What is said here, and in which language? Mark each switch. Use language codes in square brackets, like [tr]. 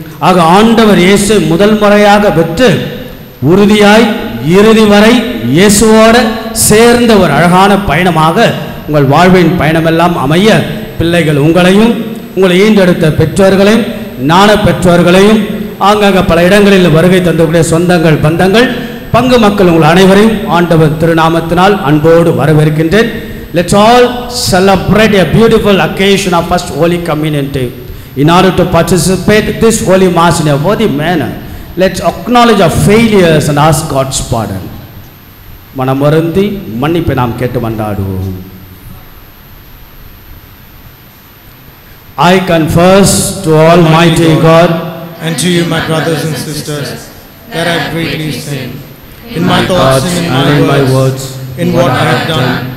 [ta] ஆக ஆண்டவர் இயேசு முதல் முறையாக பெற்று உறுதியாய் இறுதி வரை இயேசுவோடு சேர்ந்த ஒரு அழகான பயணமாக உங்கள் வாழ்வின் பயணமெல்லாம் அமைய பிள்ளைகள் உங்களையும் உங்களை ஈண்டெடுத்த பெற்றோர்களையும் ஞான பெற்றோர்களையும் ஆங்காங்க பல இடங்களில் வருகை தந்தக்கூடிய சொந்தங்கள் பந்தங்கள் பங்கு மக்கள் உங்கள் அனைவரையும் ஆண்டவர் திருநாமத்தினால் அன்போடு வரவேற்கின்றேன். [en] Let's all celebrate a beautiful occasion of First Holy Communion Day. In order to participate this Holy Mass in a worthy manner, let's acknowledge our failures and ask God's pardon. [ta] மனம் வருந்தி மன்னிப்பை நாம் கேட்டு மன்றாடுவோம். [en] I confess to Almighty God and to you, my brothers and sisters, that I have greatly sinned in my thoughts and in my words, in what I have done